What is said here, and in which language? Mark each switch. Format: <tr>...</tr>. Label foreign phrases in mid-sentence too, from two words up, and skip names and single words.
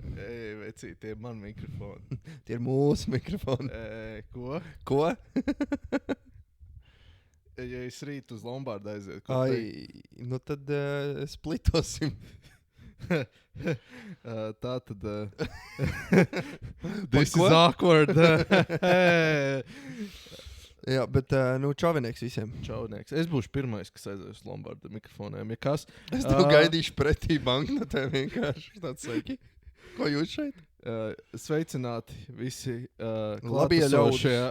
<lv>Ej, vecī, tie ir mani mikrofoni. Tie ir mūsu mikrofoni. Ko? Ko? Ja es rīt uz Lombardu aizietu, ko Ai, nu tad splitosim. tā tad...</lv> <en>This is awkward.</en> <lv>Jā, bet nu čavinieks visiem. Čaunieks. Es būšu pirmais, kas aizies uz Lombardu mikrofoniem. Ja kas? Es tev gaidīšu pretī banknotē vienkārši. Tāds sveiki. Ko jūs šeit? Sveicināti visi Labie ļaudis.</lv>